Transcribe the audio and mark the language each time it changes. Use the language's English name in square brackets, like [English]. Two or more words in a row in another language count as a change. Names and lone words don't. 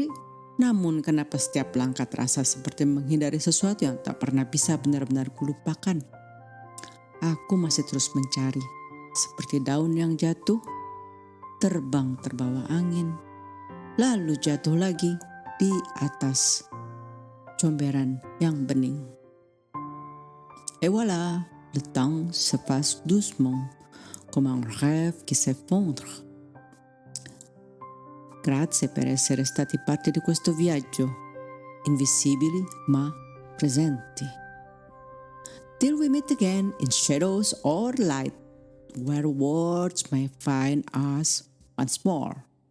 [Indonesian] Namun kenapa setiap langkah terasa seperti menghindari sesuatu yang tak pernah bisa benar-benar kulupakan? Aku masih terus mencari. Seperti daun yang jatuh, terbang terbawa angin, lalu jatuh lagi di atas comberan yang bening. [French] Et voilà, le temps se passe doucement, comme un rêve qui s'effondre. [Italian] Grazie per essere stati parte di questo viaggio, invisibili ma presenti. [English] Till we meet again in shadows or light, where words may find us once more.